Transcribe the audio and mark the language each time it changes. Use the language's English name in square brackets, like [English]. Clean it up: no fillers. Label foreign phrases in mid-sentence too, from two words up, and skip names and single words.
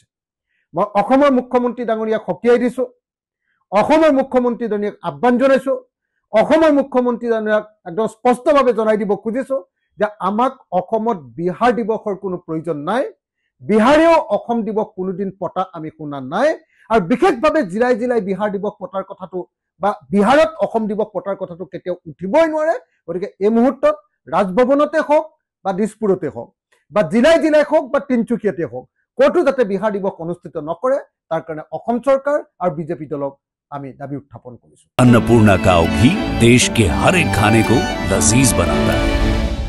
[Assamese] মই অসমৰ মুখ্যমন্ত্ৰী ডাঙৰীয়াক সকীয়াই দিছোঁ, অসমৰ মুখ্যমন্ত্ৰীজনীক আহ্বান জনাইছোঁ, অসমৰ মুখ্যমন্ত্ৰীজনীক একদম স্পষ্টভাৱে জনাই দিব খুজিছোঁ যে আমাক অসমত বিহাৰ দিৱসৰ কোনো প্ৰয়োজন নাই, বিহাৰেও অসম দিৱস কোনোদিন পতা আমি শুনা নাই আৰু বিশেষভাৱে জিলাই জিলাই বিহাৰ দিৱস পতাৰ কথাটো বা বিহাৰত অসম দিৱস পতাৰ কথাটো কেতিয়াও উঠিবই নোৱাৰে। গতিকে এই মুহূৰ্তত ৰাজভৱনতে হওক বা দিছপুৰতে হওক বা জিলাই জিলাই হওক বা তিনিচুকীয়াতে হওক, ক'তো যাতে বিহাৰ দিৱস অনুষ্ঠিত নকৰে, তাৰ কাৰণে অসম চৰকাৰ আৰু বিজেপি দলক আমি দাবী উত্থাপন কৰিছোঁ। [Hindi] अन्नपूर्णा काव घी देश के हर एक खाने को लजीज बनाता है।